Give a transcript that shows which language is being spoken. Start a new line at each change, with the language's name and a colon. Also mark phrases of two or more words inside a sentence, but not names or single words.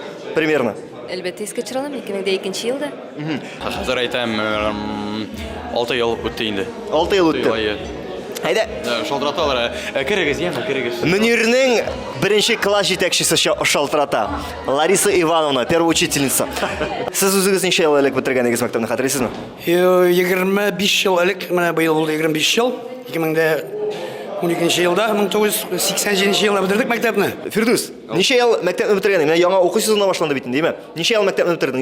Russian: Примерно.
Tatar: Әлбәттә искә төшерә алам, 2002 елда. Хәзер әйтәм, 6 ел үтте инде. 6 ел үтте. Әйдә, Шалтыраталар. Керегез, яңа керегез. Мөнирнең беренче класс җитәкчесе шалтырата.
Russian: Лариса Ивановна, первая учительница.
Tatar: Сез үзегез ничә ел элек бетергәнегез мәктәпне хәтерисезме? 25 ел элек, менә быел булды 25 ел. 2012 елда, 1987 елда бетердек мәктәпне. Фирдус, ничә ел мәктәпне бетергәнең? Менә яңа уку сезоны башланды бит инде, димме? Ничә ел мәктәпне бетердең?